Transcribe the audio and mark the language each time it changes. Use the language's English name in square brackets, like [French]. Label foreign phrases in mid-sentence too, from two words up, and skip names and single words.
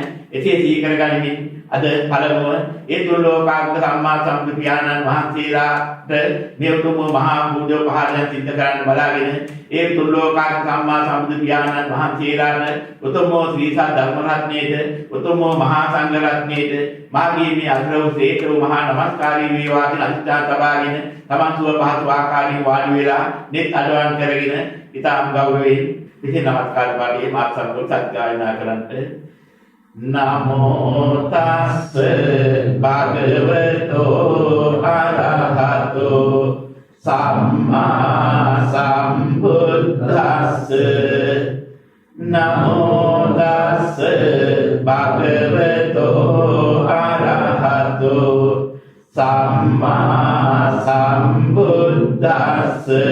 [Sinhala] එසේ සිහි කරගනිමින් අද පළමුව ඒ තුන්ලෝකාග්‍ර සම්මා සම්බුදු පියාණන් වහන්සේලාට මේ උතුම් මහා පූජෝපහාරයන් සිද්ධ කරන්න බලාගෙන ඒ තුන්ලෝකාග්‍ර සම්මා සම්බුදු පියාණන් වහන්සේලාට උතුම් ශ්‍රී ධර්ම රත්නයේද උතුම් මහා සංඝ රත්නයේද මාගේ මේ අග්‍රව ශ්‍රේෂ්ඨ මහා නමස්කාරී වේවා කියලා අදිස්ථාන තබාගෙන තමන් සුව පහසු ආකාරයෙන් වාඩි වෙලා net අඩවන් කරගෙන ඉතාම ගෞරවයෙන් විශේෂ නමස්කාර පාඩියේ මාත් සම්බුදු සත්‍යයනා කරන්ට [Pali] නමෝ තස්ස භගවතෝ අරහතෝ සම්මා සම්බුද්දස්ස නමෝ තස්ස භගවතෝ අරහතෝ සම්මා සම්බුද්දස්ස